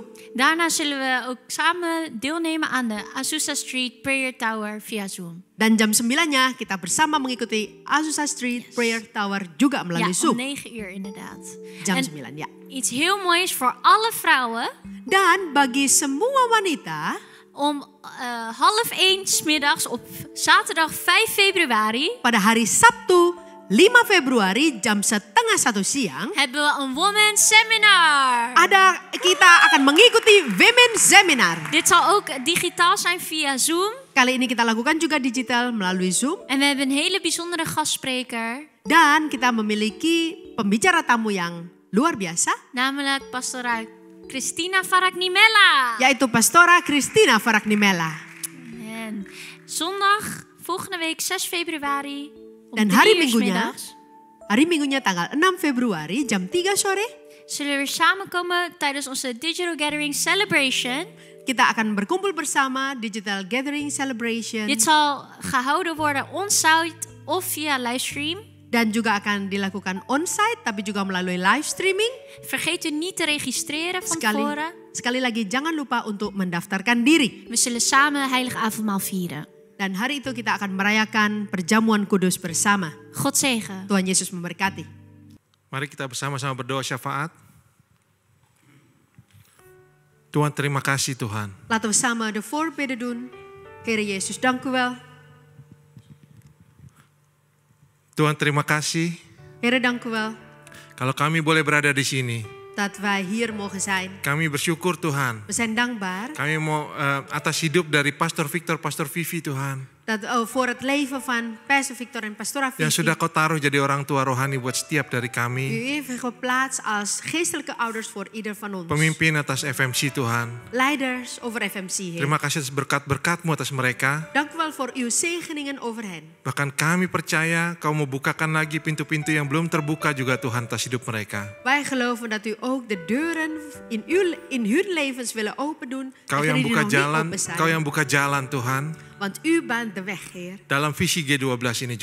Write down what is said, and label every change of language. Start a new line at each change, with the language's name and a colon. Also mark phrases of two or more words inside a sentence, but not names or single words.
Dutch: Daarna zullen we ook samen deelnemen aan de Azusa Street Prayer Tower via Zoom.
Indonesian: Dan jam 9-nya kita bersama mengikuti Azusa Street Prayer Tower juga melalui
Dutch: Ja,
Indonesian: Zoom.
Dutch: om 9 uur inderdaad.
Indonesian: Jam
Dutch: En
Indonesian: 9, ja.
Dutch: iets heel moois voor alle vrouwen.
Indonesian: Dan bagi semua wanita,
Dutch: Om 12:30 's middags op zaterdag 5 februari
Indonesian: pada hari Sabtu 5 Februari jam 12:30 siang,
Dutch: hebben we een
English: woman seminar.
Indonesian: kita akan mengikuti Women Seminar.
Dutch: Dit zal ook digitaal zijn via Zoom.
Indonesian: Kali ini kita lakukan juga digital melalui Zoom.
Dutch: En we hebben een hele bijzondere gastspreker.
Indonesian: Dan kita memiliki pembicara tamu yang luar biasa,
Dutch: Namelijk Pastora Christina Faraknimela.
Indonesian: yaitu Pastora Christina Faraknimela.
Dutch: En zondag, volgende week 6 februari. Om
Indonesian: Dan
Dutch: 3
Indonesian: hari
Dutch: uur 's
Indonesian: Minggunya,
Dutch: middags
Indonesian: hari Minggunya tanggal 6 Februari jam 3 sore,
Dutch: zullen we weer samenkomen tijdens onze Digital Gathering Celebration.
Indonesian: kita akan berkumpul bersama Digital Gathering Celebration.
Dutch: Dit zal gehouden worden on-site of via livestream.
Indonesian: Dan juga akan dilakukan on-site tapi juga melalui
English: live streaming.
Dutch: Vergeet u niet te registreren van tevoren.
Indonesian: Sekali lagi jangan lupa untuk mendaftarkan diri.
Dutch: We zullen samen Heilig Avondmaal vieren.
Indonesian: Dan hari itu kita akan merayakan perjamuan kudus bersama.
Dutch: God zegen.
Indonesian: Tuhan Yesus memberkati. Mari kita bersama-sama berdoa syafaat. Tuhan, terima kasih Tuhan.
Dutch: Laten we samen de voorbidden doen. Heer Jezus, dank u wel.
Indonesian: Tuhan, terima kasih
Dutch: Heer, dank u wel
Indonesian: kalau kami boleh berada di sini.
Dutch: dat wij hier mogen zijn.
Indonesian: Kami bersyukur Tuhan.
Dutch: We zijn dankbaar
Indonesian: Kami mau atas hidup dari Pastor Victor, Pastor Vivi Tuhan.
Dutch: dat voor het leven van Pastor Victor en Pastora
Indonesian: Yang
Dutch: Vivi.
Indonesian: sudah kau taruh jadi orang tua rohani buat setiap dari
Dutch: U
Indonesian: kami.
Dutch: heeft geplaatst als geestelijke ouders voor ieder van ons.
Indonesian: Pemimpin atas FMC Tuhan.
Dutch: Leiders over FMC, Heer.
Indonesian: Terima kasih atas berkat-berkat-Mu atas mereka.
Dutch: Dank u wel voor uw zegeningen over hen.
Indonesian: Bahkan kami percaya kau mau bukakan lagi pintu-pintu yang belum terbuka juga Tuhan atas hidup mereka.
Dutch: Wij geloven dat u ook de deuren in hun levens willen open doen.
Indonesian: Kau yang
Dutch: die
Indonesian: buka
Dutch: nog niet
Indonesian: jalan,
Dutch: open zijn.
Indonesian: kau yang buka jalan Tuhan.
Dutch: Want u baant de weg, Heer.
Indonesian: Dalam visi G12 ini